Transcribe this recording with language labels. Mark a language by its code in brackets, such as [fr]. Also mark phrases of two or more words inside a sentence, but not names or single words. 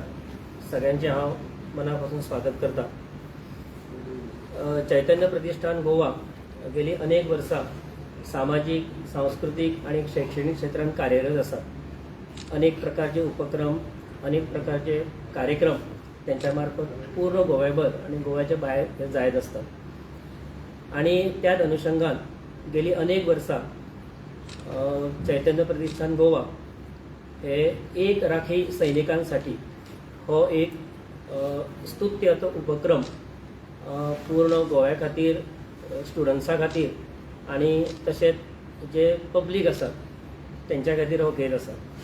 [kok] सगळ्यांचे हांव मनापासून स्वागत करता. चैतन्य प्रतिष्ठान गोवा गेली अनेक वर्सां सामाजिक, सांस्कृतिक आणि शैक्षणिक क्षेत्रात कार्यरत आसा. [mr] अनेक प्रकारचे उपक्रम, अनेक प्रकारचे कार्यक्रम त्यांच्या मार्फत पूर्ण गोव्याभर आणि गोव्याच्या बाहेर हे जायत असतात. [kok] आणि त्याच अनुषंगान गेली अनेक वर्सां चैतन्य प्रतिष्ठान गोवा हे एक राखी सैनिकांसाठी हो एक स्तुत्याचो उपक्रम पूर्ण गोव्या खातीर, स्टुडंट्सां खातीर आणि तशेंच जे पब्लीक आसा तेंच्या खातीर हो घेत आसा.